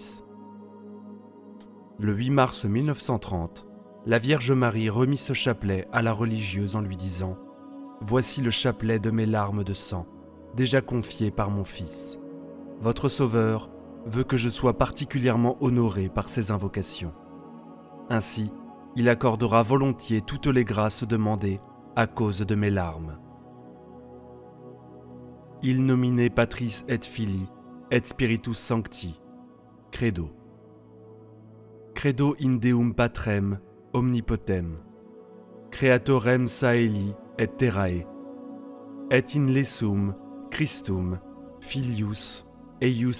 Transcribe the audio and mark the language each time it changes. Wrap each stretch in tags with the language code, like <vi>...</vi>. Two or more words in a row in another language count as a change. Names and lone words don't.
<fr>» Le 8 mars 1930, la Vierge Marie remit ce chapelet à la religieuse en lui disant « Voici le chapelet de mes larmes de sang, déjà confié par mon Fils. Votre Sauveur veut que je sois particulièrement honoré par ses invocations. Ainsi, il accordera volontiers toutes les grâces demandées à cause de mes larmes.</fr> <la>Il nomine Patris et Filii et Spiritus Sancti. Credo. Credo in Deum Patrem omnipotem, Creatorem Caeli et terrae, et in Lesum Christum Filius eius</la>